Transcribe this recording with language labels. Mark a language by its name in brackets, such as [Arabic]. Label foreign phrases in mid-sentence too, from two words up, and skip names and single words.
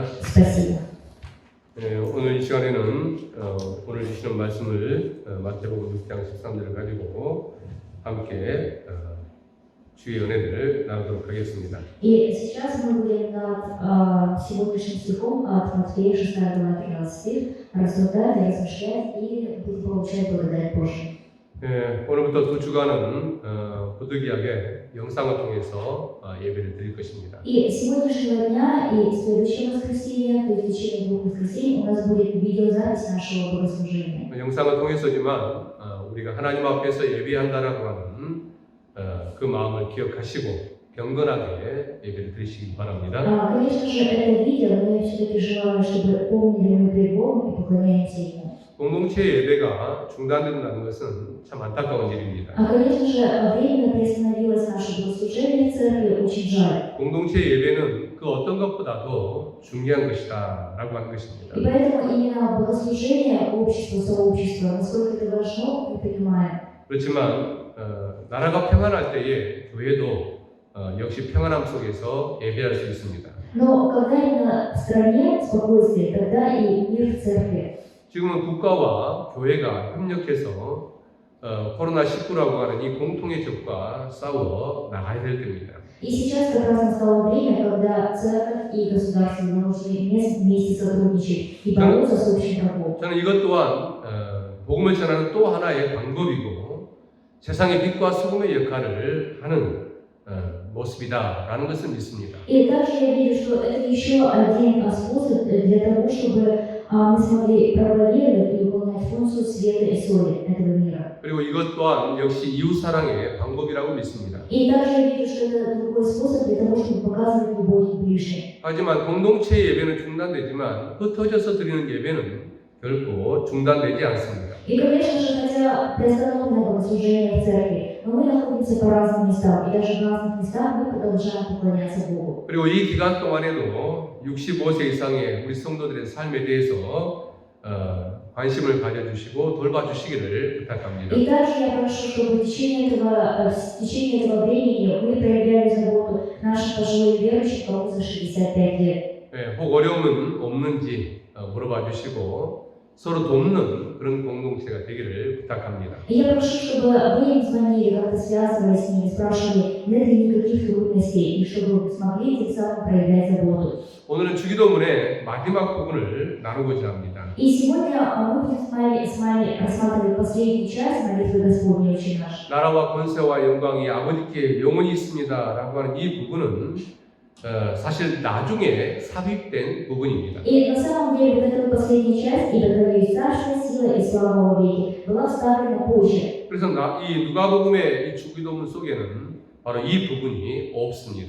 [Russian] Спасибо. [Korean] 네, 오늘 이 시간에는 오늘 주시는 말씀을 마태복음 6장 13절을 가지고 함께 주의 은혜를 나누도록 하겠습니다. [Russian] И сейчас мы будем над сегодняшним стихом от Матфея 6 глава 13 стих рассуждать, размышлять и будем получать благодать Божию. [Korean] 네, 오늘부터 두 주간은 부득이하게 영상을 통해서 예배를 드릴 것입니다. [Russian] И с сегодняшнего дня и следующего воскресенья, то есть в течение 2 воскресений, у нас будет видеозапись нашего богослужения. [Korean] 영상을 통해서지만 우리가 하나님 앞에서 예배한다라고 하는 그 마음을 기억하시고 경건하게 예배를 드리시기 바랍니다. [Russian] Конечно же, это видео, но я все-таки желаю, чтобы помнили мы пред Богом и поклоняемся Ему. [Korean] 공동체 예배가 중단된다는 것은 참 안타까운 일입니다. [Russian] Конечно же, временно приостановилось наше богослужение в церкви, очень жаль. [Korean] 공동체 예배는 그 어떤 것보다도 중요한 것이다 라고 하는 것입니다. [Russian] И поэтому именно богослужение общества, сообщества, насколько это важно, мы понимаем. [Korean] 그렇지만 나라가 평안할 때에 교회도 역시 평안함 속에서 예배할 수 있습니다. [Russian] Но когда именно в стране спокойствие, тогда и мир в церкви. [Korean] 지금은 국가와 교회가 협력해서 코로나19라고 하는 이 공통의 적과 싸워 나가야 될 때입니다. [Russian] И сейчас как раз настало время, когда церковь и государство должны вместе сотрудничать и бороться с общим врагом. [Korean] 저는 이것 또한 복음을 전하는 또 하나의 방법이고 세상의 빛과 소금의 역할을 하는 모습이다라는 것을 믿습니다. [Russian] И также я вижу, что это еще один способ для того, чтобы мы смогли проповедовать и выполнять функцию света и соли этого мира. [Korean] 그리고 이것 또한 역시 이웃 사랑의 방법이라고 믿습니다. [Russian] И также я вижу, что это другой способ для того, чтобы показывать любовь к ближним. [Korean] 하지만 공동체 예배는 중단되지만 흩어져서 드리는 예배는 결코 중단되지 않습니다. [Russian] И, конечно же, хотя приостановлено богослужение в церкви, но мы находимся по разным местам, и даже в разных местах мы продолжаем поклоняться Богу. [Korean] 그리고 이 기간 동안에도 65세 이상의 우리 성도들의 삶에 대해서 관심을 가져주시고 돌봐주시기를 부탁합니다. [Russian] И также я прошу, чтобы в течение этого времени мы проявляли заботу наших пожилых верующих, кому за 65 лет. [Korean] 네, 혹 어려움은 없는지 물어봐 주시고 서로 돕는 그런 공동체가 되기를 부탁합니다. [Russian] И я прошу, чтобы вы им звонили, как-то связывались с ними, спрашивали, нет ли никаких трудностей, и чтобы смогли тем самым проявлять заботу. [Korean] 오늘은 주기도문의 마지막 부분을 나누고자 합니다. [Russian] И сегодня мы будем с вами рассматривать последнюю часть молитвы Господней «Отче наш». [Korean] 나라와 권세와 영광이 아버지께 영원히 있습니다라고 하는 이 부분은 사실 나중에 삽입된 부분입니다. [Russian] И на самом деле вот эта последняя часть, ибо Твое есть царство, сила и слава во веки, была вставлена позже. [Korean] 그래서 이 누가복음의 이 주기도문 속에는 바로 이 부분이 없습니다.